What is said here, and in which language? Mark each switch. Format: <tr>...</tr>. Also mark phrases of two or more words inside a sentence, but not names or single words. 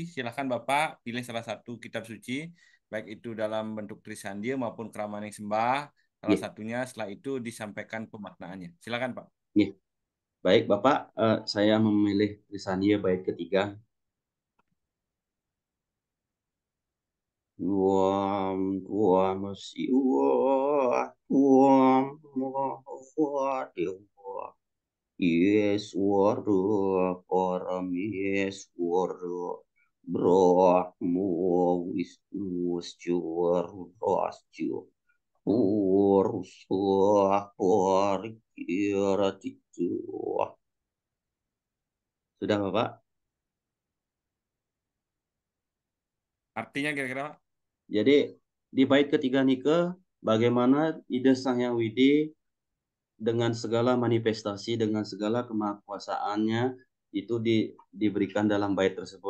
<id>Silahkan Bapak pilih salah satu kitab suci, baik itu dalam bentuk Trisandya maupun Kramaning Sembah. Salah Ya, satunya setelah itu disampaikan pemaknaannya. Silakan Pak. ya. Baik, Bapak, saya memilih Trisandya bait ketiga.</id> <sa>Tuam, tuam, siwa, tuam, dewa, Yeswara, Parameswara, Brahmo, Wisnu, Rasjo, Purusa, Parikiratitu.</sa> <id>Sudah, Bapak? Artinya kira-kira Pak? Jadi di bait ketiga nike bagaimana ide Sang Hyang Widi dengan segala manifestasi, dengan segala kemahakuasaannya itu diberikan dalam bait tersebut.</id>